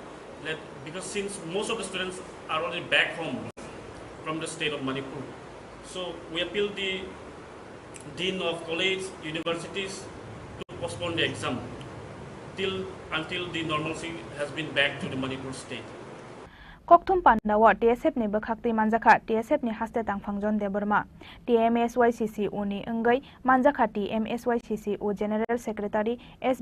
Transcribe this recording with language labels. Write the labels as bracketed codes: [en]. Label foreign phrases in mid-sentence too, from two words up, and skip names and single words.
[en] Because since most of the students are already back home from the state of Manipur, so we appeal the dean of college, universities to postpone the exam until the normalcy has been back to the Manipur state. [trp] Kokthum Pandawa TSF ni Bakakti Manjaka TSF ni Haste Tangfangjon Deborma TMSYCCU ni Engai Manjaka TMSYCCU General Secretary S.